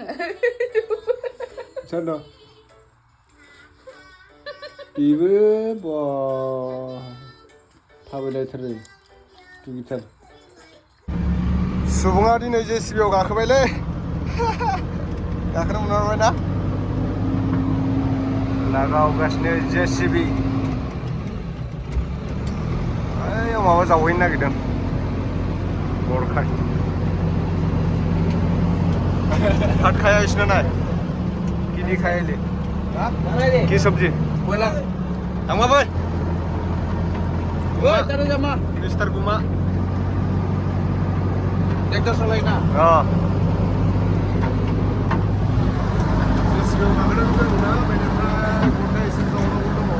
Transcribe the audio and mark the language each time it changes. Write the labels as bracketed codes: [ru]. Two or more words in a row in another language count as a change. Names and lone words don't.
[brx] सोर दं बेबो बा थाबायलायथारो दुगिथार सुबुङा दिनै जेसिबियाव गाखोबायलै गाखोनो मोनबाय ना लागावगासिनो जेसिबि ओइयाव माबा जावहैनो नागिरदों गरखाय [hi] भात खाया इसना नाय कि नहीं खाया ले की सब्जी [brx] थांबा बै मिस्टार गुमा ट्रेक्टर सालायना जेसिबियाव गाखोनो रोंना बेनिफ्राय गरखाय एसे जावनांगौ